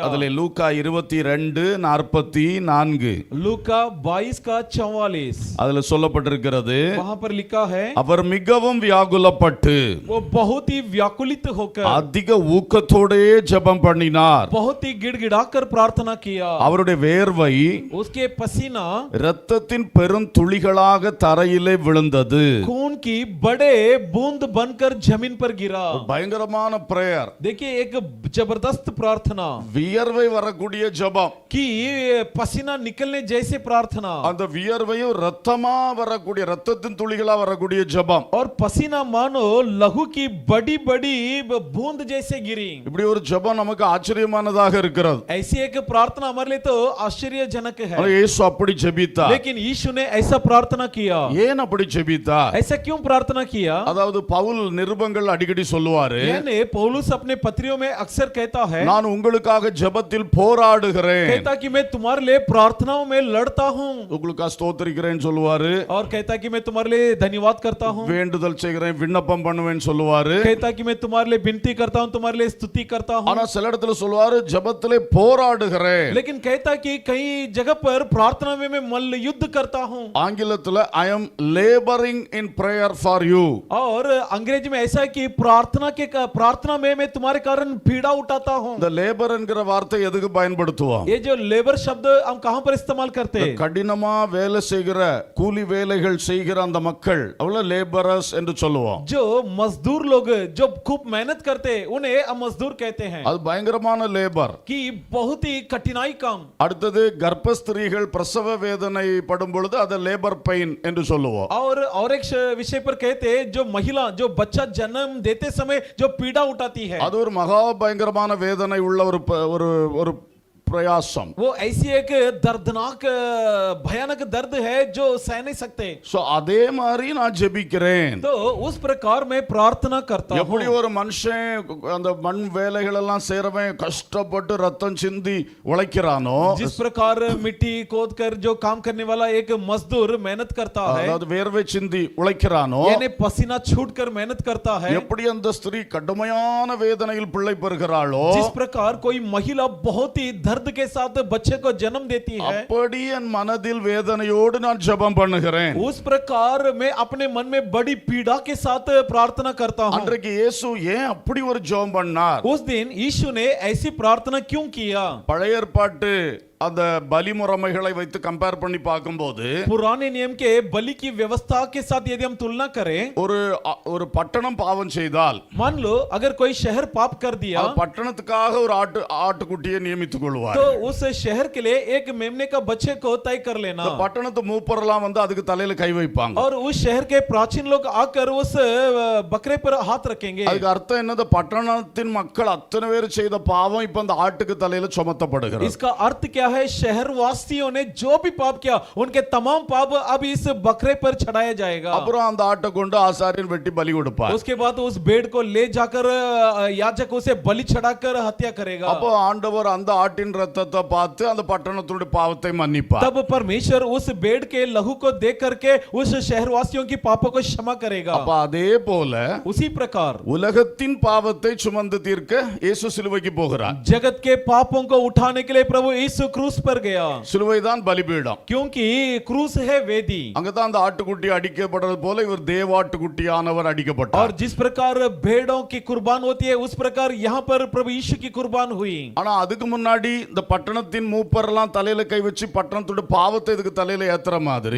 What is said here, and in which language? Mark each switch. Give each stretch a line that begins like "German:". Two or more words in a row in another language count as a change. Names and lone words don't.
Tamil: அதுல லூக்கா 22:44
Hindi: लूका 22:44
Tamil: அதுல சொல்லப்பட்டிருக்கிறது,
Hindi: वहां पर लिखा है,
Tamil: அவர் மிகவும் வியாகுலப்பட்டு
Hindi: वो बहुत ही व्याकुलित होकर
Tamil: அதிக ஊக்கத்தோடே ஜெபம் பண்ணினார்.
Hindi: बहुत ही गिड़गिड़ाकर प्रार्थना किया।
Tamil: அவருடைய வேர்வை
Hindi: उसके पसीना
Tamil: இரத்தத்தின் பெரும் துளிகளாக தரையிலே விழுந்தது.
Hindi: खून की बड़े बूंद बनकर जमीन पर गिरा।
Tamil: பயங்கரமான பிரேயர்.
Hindi: देखिए एक जबरदस्त प्रार्थना
Tamil: வியர்வை வரக்கூடிய ஜெபம்.
Hindi: कि पसीना निकलने जैसे प्रार्थना
Tamil: அந்த வியர்வையும் ரத்தமா வரக்கூடிய ரத்தத்தின் துளிகளா வரக்கூடிய ஜெபம்.
Hindi: और पसीना मानो लहू की बड़ी बड़ी बूंद जैसे गिरी।
Tamil: இப்படி ஒரு ஜெபம் நமக்கு ஆச்சரியமானதாக இருக்கிறது.
Hindi: ऐसी एक प्रार्थना हमारे लिए तो आश्चर्यजनक है,
Tamil: ஆனா இயேசு அப்படி ஜெபித்தார்.
Hindi: लेकिन यीशु ने ऐसा प्रार्थना किया।
Tamil: ஏன் அப்படி ஜெபித்தார்?
Hindi: ऐसा क्यों प्रार्थना किया?
Tamil: அதாவது பவுல் நிருபங்கள் அடிக்கடி சொல்லுவாரு,
Hindi: यानी पौलुस अपने पत्रियों में अक्सर कहता है,
Tamil: நான் உங்களுக்காக ஜெபத்தில் போராடுகிறேன்,
Hindi: कहता कि मैं तुम्हारे लिए प्रार्थनाओं में लड़ता हूँ,
Tamil: உங்களுக்காக ஸ்தோத்திரிக்கிறேன்னு சொல்லுவாரு,
Hindi: और कहता कि मैं तुम्हारे लिए धन्यवाद करता हूँ,
Tamil: வேண்டுதல் செய்கிறேன், விண்ணப்பம் பண்ணுவேன்னு சொல்லுவாரு.
Hindi: कहता कि मैं तुम्हारे लिए विनती करता हूँ, तुम्हारे लिए स्तुति करता हूँ।
Tamil: ஆனா சில இடத்துல சொல்லுவாரு ஜெபத்திலே போராடுகிறேன்.
Hindi: लेकिन कहता कि कई जगह पर प्रार्थना में मैं मल्ल युद्ध करता हूँ,
Tamil: ஆங்கிலத்துல
English: I am laboring in prayer for you.
Hindi: और अंग्रेजी में ऐसा है कि प्रार्थना में मैं तुम्हारे कारण पीड़ा उठाता हूँ।
Tamil: இந்த லேபர் என்கிற வார்த்தை எதுக்கு பயன்படுத்துவோம்?
Hindi: ये जो लेबर शब्द हम कहां पर इस्तेमाल करते हैं?
Tamil: கடினமா வேலை செய்கிற கூலி வேலைகள் செய்கிற அந்த மக்கள் அவள லேபரர்ஸ் என்று சொல்லுவோம்.
Hindi: जो मजदूर लोग जो खूब मेहनत करते हैं उन्हें हम मजदूर कहते हैं,
Tamil: அது பயங்கரமான லேபர்.
Hindi: कि बहुत ही कठिनाई काम।
Tamil: அடுத்தது கர்ப்பஸ்திரீகள் பிரசவ வேதனை படும் பொழுது அதை
English: labor pain
Tamil: என்று சொல்லுவோம்.
Hindi: और एक विषय पर कहते हैं जो महिला जो बच्चा जन्म देते समय जो पीड़ा उठाती है,
Tamil: அது ஒரு மகா பயங்கரமான வேதனை உள்ள ஒரு प्रयासम.
Hindi: वो ऐसी एक दर्दनाक भयानक दर्द है जो सह नहीं सकते।
Tamil: சோ அதே மாதிரி நான் ஜெபிக்கிறேன்.
Hindi: तो उस प्रकार मैं प्रार्थना करता हूँ।
Tamil: எப்படி ஒரு மனுஷன் அந்த மண் வேலைகள் எல்லாம் செய்றவன் கஷ்டப்பட்டு ரத்தம் சிந்தி உழைக்கிறானோ,
Hindi: जिस प्रकार मिट्टी खोद कर जो काम करने वाला एक मजदूर मेहनत करता है,
Tamil: அதாவது வேர்வை சிந்தி உழைக்கிறானோ,
Hindi: यानी पसीना छूट कर मेहनत करता है,
Tamil: எப்படி அந்த ஸ்திரீ கடுமையான வேதனையில் பிள்ளை பெறுகிறாளோ,
Hindi: जिस प्रकार कोई महिला बहुत ही दर्द के साथ बच्चे को जन्म देती है,
Tamil: அப்படி என் மனதில் வேதனையோடு நான் ஜெபம் பண்ணுகிறேன்.
Hindi: उस प्रकार मैं अपने मन में बड़ी पीड़ा के साथ प्रार्थना करता हूँ।
Tamil: அன்றைக்கு இயேசு ஏன் அப்படி ஒரு ஜெபம் பண்ணார்?
Hindi: उस दिन यीशु ने ऐसी प्रार्थना क्यों किया?
Tamil: பழைய ஏற்பாட்டு அந்த பலி முறைமைகளை வைத்து கம்பேர் பண்ணி பார்க்கும்போது
Hindi: पुराने नियम के बलि की व्यवस्था के साथ यदि हम तुलना करें,
Tamil: ஒரு பட்டணம் பாவம் செய்தால்,
Hindi: मान लो अगर कोई शहर पाप कर दिया,
Tamil: பட்டணத்துக்காக ஒரு ஆட்டுக்குட்டியை நியமித்துக் கொள்வார்.
Hindi: तो उस शहर के लिए एक मेमने का बच्चे को तय कर लेना,
Tamil: பட்டணத்து மூப்பரெல்லாம் வந்து அதுக்கு தலையில கை வைப்பாங்க.
Hindi: और उस शहर के प्राचीन लोग आकर उस बकरे पर हाथ रखेंगे।
Tamil: அதுக்கு அர்த்தம் என்னது? பட்டணத்தின் மக்கள் அத்தனை பேர் செய்த பாவம் இப்ப அந்த ஆட்டுக்கு தலையில சுமத்தப்படுகிறது.
Hindi: इसका अर्थ क्या है? शहर वासियों ने जो भी पाप किया उनके तमाम पाप अब इस बकरे पर चढ़ाया जाएगा।
Tamil: அப்புறம் அந்த ஆட்டை கொண்டு ஆசாரியன் வெட்டி பலி கொடுப்பார்.
Hindi: उसके बाद उस भेड़ को ले जाकर याजक उसे बलि चढ़ाकर हत्या करेगा।
Tamil: அப்போ ஆண்டவர் அந்த ஆட்டின் ரத்தத்தை பார்த்து அந்த பட்டணத்துடைய பாவத்தை மன்னிப்பார்.
Hindi: तब परमेश्वर उस भेड़ के लहू को देख करके उस शहरवासियों की पापों को क्षमा करेगा।
Tamil: அப்ப அதே போல
Hindi: उसी प्रकार
Tamil: உலகத்தின் பாவத்தை சுமந்து தீர்க்க இயேசு சிலுவைக்கு போகிறார்.
Hindi: जगत के पापों को उठाने के लिए प्रभु यीशु क्रूस पर गया,
Tamil: சிலுவைதான் பலிபீடம்.
Hindi: क्योंकि क्रूस है वेदी।
Tamil: அங்கதான் அந்த ஆட்டுக்குட்டி அடிக்கப்படுறது போல இவர் தேவாட்டுக்குட்டியானவர் அடிக்கப்பட்டார்.
Hindi: और जिस प्रकार भेड़ों की कुर्बान होती है उस प्रकार यहाँ पर प्रभु यीशु की कुर्बान हुई।
Tamil: ஆனா அதுக்கு முன்னாடி இந்த பட்டணத்தின் மூப்பரெல்லாம் தலையில கை வச்சு பட்டணத்தோட பாவத்தை இதுக்கு தலையில ஏத்துற மாதிரி,